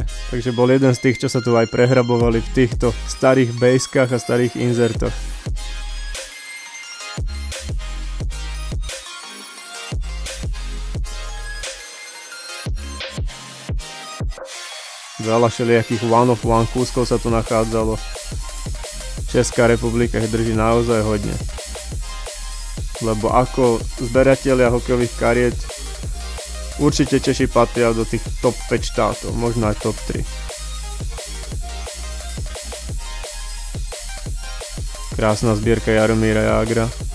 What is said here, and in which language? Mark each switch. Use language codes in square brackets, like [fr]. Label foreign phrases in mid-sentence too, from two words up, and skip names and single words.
[sk] Takže bol jeden z tých, čo sa tu aj prehrabovali v týchto starých baseskách a starých inzertoch. Veľa všelijakých [en] one of one [sk] kúskov sa tu nachádzalo. Česká republika ich drží naozaj hodne. Lebo ako zberatelia hokejových kariet určite Češi patria do tých top 5 štátov, možno aj top 3. Krásna zbierka Jaromíra Jágra.